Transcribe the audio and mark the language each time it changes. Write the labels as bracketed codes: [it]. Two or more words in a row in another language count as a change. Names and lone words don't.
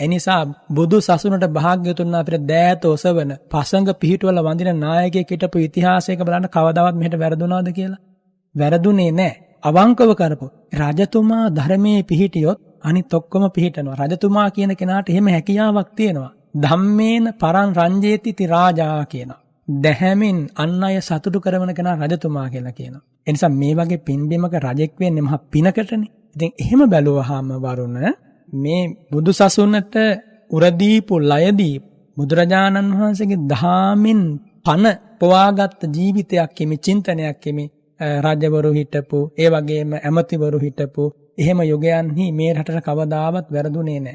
[si] ඒ නිසා බුදු සසුනට භාග්‍යවතුන් අපිට දෑත ඔසවන පසඟ පිහිටවල වඳින නායකයෙක් හිටපු ඉතිහාසයක බලන්න කවදාවත් මෙහෙට වැරදුනාද කියලා? වැරදුනේ නැහැ. අවංකව කරපො රජතුමා ධර්මයේ පිහිටියොත් අනිත් ඔක්කොම පිහිටනවා. රජතුමා කියන කෙනාට එහෙම හැකියාවක් තියෙනවා. [pi] ධම්මේන පරං රංජේති ති රාජා [si] කියනවා. දැහැමින් අන් අය සතුටු කරන කෙනා රජතුමා කියලා කියනවා. ඒ නිසා මේ වගේ පින්බිමක රජෙක් වෙන්නේ මහා පිනකටනේ. ඉතින් එහෙම බැලුවාම වරුණ මේ බුදුසසුනට උරදීපු ලයදී බුදුරජාණන් වහන්සේගේ දහමින් පන පවාගත් ජීවිතයක් කෙමි චින්තනයක් කෙමි රාජ්‍යවරු හිටපු ඒ වගේම ඇමතිවරු හිටපු එහෙම යුගයන්හි මේ රටට කවදාවත් වැරදුනේ නැහැ.